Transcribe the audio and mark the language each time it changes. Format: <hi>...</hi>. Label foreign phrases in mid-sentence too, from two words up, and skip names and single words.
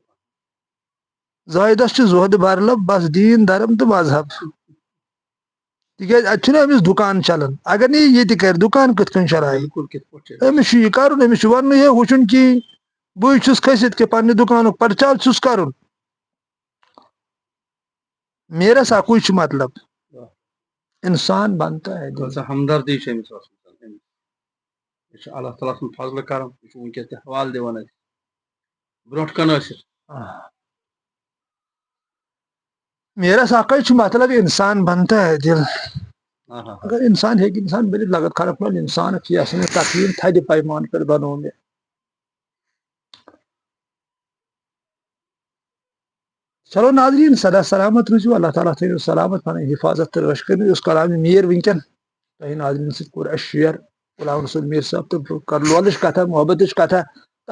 <ks>زٲہدس چھُ زۄہدٕ برلب بس دیٖن دھرم تہٕ مذہب تِکیازِ اتہِ چھُنہٕ أمِس دُکان چلان اگر نہٕ یہِ ییٚتہِ کرِ دُکان کِتھ کٔنۍ چلایہِ بالکل کِتھ پٲٹھۍ أمِس چھُ یہِ کرُن أمِس چھُ وننُے ہے ہُہ چھُنہٕ کِہیٖنۍ بٕے چھُس کھٔسِتھ کہِ پننہِ دُکانُک پرچار چھُس کرُن میرا ساکوے چھُ مطلب</ks> <ur>انسان بنتا ہے دل</ur> <ks>ہمدردی چھِ أمِس آسان یہِ چھُ اللہ تعالیٰ سُنٛد فضلہٕ کرم یہِ چھُ وٕنکیٚس تہِ حوالہٕ دِوان اَسہِ برونٛٹھ کن ٲسِتھ میرا ساکوے چھُ مطلب</ks> <ur>انسان بنتا ہے دل</ur> <ks>اگر انسان ہیٚکہِ انسان بٔنِتھ لگت خلق مل انسان</ks> <ar>فی احسن تقویٖم</ar> <ks>تھدِ پیمان پٮ۪ٹھ بنوو مےٚ چلو ناظریٖن سدا سلامت روٗزِو اللہ تعالیٰ تھٲیِو سلامت پنٕنۍ حفاظت تہٕ رٲچھ کٔرِو یُس کلامہِ میٖر وٕنکیٚن تۄہہِ ناظریٖن سۭتۍ کوٚر اَسہِ شیر غلام رسول میٖر صٲب تہٕ کٔر لولٕچ کتھا محبتٕچ کتھا تہٕ</ks>